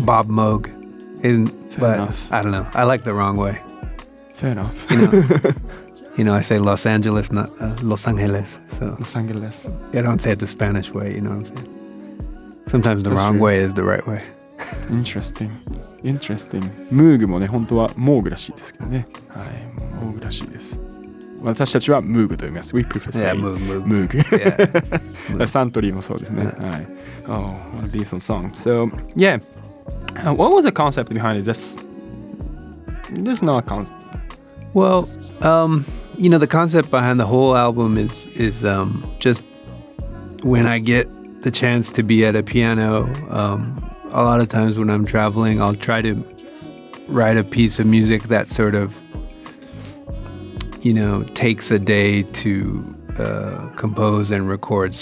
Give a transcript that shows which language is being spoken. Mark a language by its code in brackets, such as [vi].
[en] Bob Moog. But enough. I don't know. I like the wrong way. Fair enough. I say Los Angeles, not Los Angeles. So Los Angeles. I don't say it the Spanish way, you know what I'm saying? Sometimes the wrong way is the right way. Interesting. [ja] ムーグもね、本当はモーグらしいですけどね。はい、モーグらしいです。私たちはムーグと呼びます。 [en] We prefer say Moog. Yeah. [ja] サントリーもそうですね。はい。 [en] Oh, what a beautiful song. So, yeah. What was the concept behind it? There's no concept. Well, the concept behind the whole album is just when I get the chance to be at a piano, a lot of times when I'm traveling, I'll try to write a piece of music that sort of, takes a day to compose and record.